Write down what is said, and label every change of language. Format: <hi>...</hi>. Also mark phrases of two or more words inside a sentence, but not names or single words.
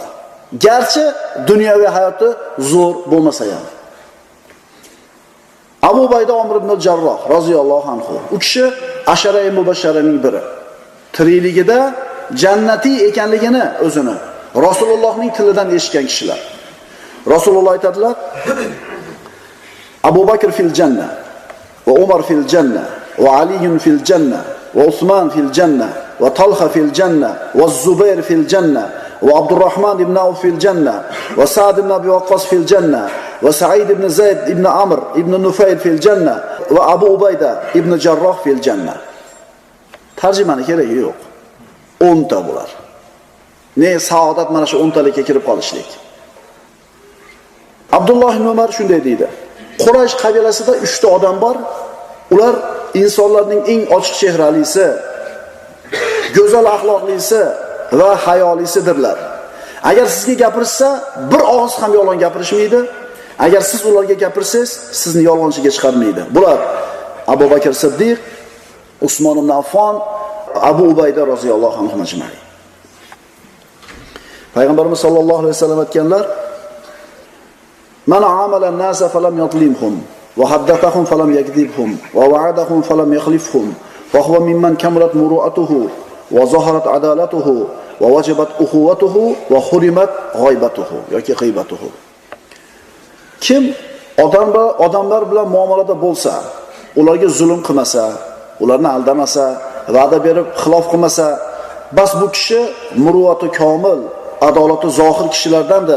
<uz>Garchi dunyoviy hayoti zo'r bo'lmasa ham. Abu Ubayda Omir ibn al-Jarroh</uz> <ar>رضي الله عنه.</ar> <uz>U kishi ashara-i mubashsharaning biri. Tirikligida jannatiy ekanligini o'zini Rasulullohning tilidan eshitgan kishilar. Rasululloh aytadilar:</uz> <ar>أبو بكر في الجنة وعمر في الجنة وعلي في الجنة وعثمان في الجنة وطلحة في الجنة والزبير في الجنة, وعبد الرحمن بن عوف في الجنة وسعد بن أبي وقاص في الجنة وسعيد بن زيد بن عمرو بن نفيل في الجنة وأبو عبيدة بن جراح في الجنة.</ar> <uz>Tarjimani keragi yo'q. 10 ta bular. Ne saodat mana shu 10 talikka kirib qolishlik. Abdulloh ibn Umar shunday deydi. Quraysh qabilasida 3 ta odam bor. Ular insonlarning eng ochiq chehralisi, go'zal axloqlisi va hayolisidirlar. Agar sizga gapirsa, bir og'iz ham yolg'on gapirishmaydi. Agar siz ularga gapirsangiz, sizni yolg'onchiga chiqarmaydi. Bular Abu Bakr Siddiq, Usmon ibn Affon, Abu Ubayda</uz> <ar>رضي الله عنه</ar> <uz>majmai. Payg'ambarimiz</uz> <ar>صلى الله عليه وسلم</ar> <uz>aytganlar:</uz> <ar>"من عامل الناس فلم يظلمهم وحدثهم فلم يكذبهم ووعدهم فلم يخلفهم فهو ممن كملت مروءته وظهرت عدالته ووجبت أخوته وحرمت غيبته yoki g'ibatuhu."</ar> <uz>Kim odamlar bilan muomalada bo'lsa, ularga zulm qilmasa, ularni aldamasa, va'da berib xilof qilmasa, bas bu kishi muruvvati komil, adolati zohir kishilardandir.</uz>